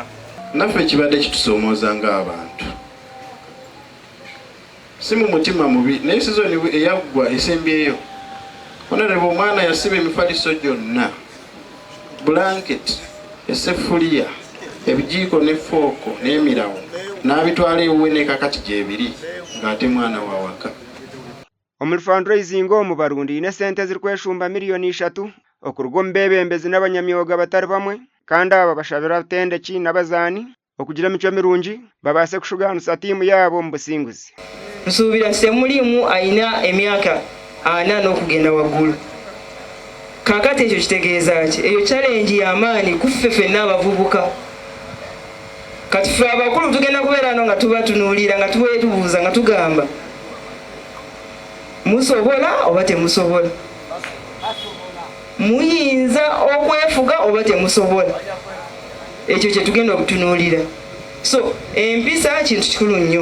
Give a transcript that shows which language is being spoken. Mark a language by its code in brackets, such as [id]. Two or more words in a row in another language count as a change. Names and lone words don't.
[lg] naffe kibadde kitusomooza ng'abantu si mu mutima mubi naye sizoni eyaggwa esembyeyo honorable omwana yasiba emifaliso gyonna blanket essefuliya ebijiiko ne fooko n'emirawo n'abitwala ewuwe n'ekakati gyebiri ng'ate mwana wa waka [nyn] Omuri fundraising omu Barundi ine sente zirikweshumba miliyoni 3 okuruga omu beebembezi n'abanyamyoga batari bamwe kandi aba bashabira tendeki n'abazaani okugira emicwe mirungi babaase kushuganusa tiimu yaabo mu businguzi [lg] nsuubira Ssemulimu ayina emyaka 4 n'okugenda waggulu kakati ekyo kitegeeza ki eyo challenge y'amaani kuffe ffenna abavubuka kati ffe abakulu tugenda kubeera no nga tubatunuulira nga tubuuza nga tugamba musobola oba temusobola muyinza okwefuga oba temusobola ekyo kye tugenda okutunuulira so empisa kintu kikulu nnyo